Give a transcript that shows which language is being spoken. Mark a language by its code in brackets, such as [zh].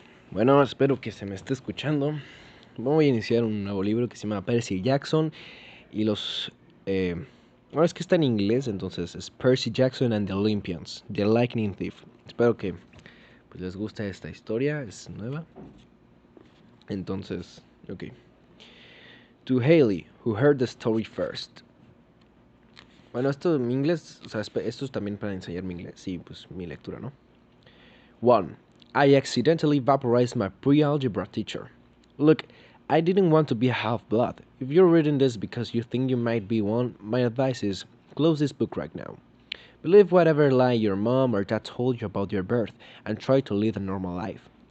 [es] Bueno, espero que se me esté escuchando. Voy a iniciar un nuevo libro que se llama Percy Jackson y los... eh, bueno, es que está en inglés, entonces es Percy Jackson and the Olympians, The Lightning Thief. Espero que pues, les guste esta historia, es nueva. Entonces, ok. [en] To Haley, who heard the story first. [es] Bueno, esto en inglés, o sea, esto es también para enseñar mi inglés y pues mi lectura, ¿no? [en] 1. I accidentally vaporized my pre-algebra teacher. Look, I didn't want to be a half-blood. If you're reading this because you think you might be one, my advice is close this book right now. Believe whatever lie your mom or dad told you about your birth and try to lead a normal life.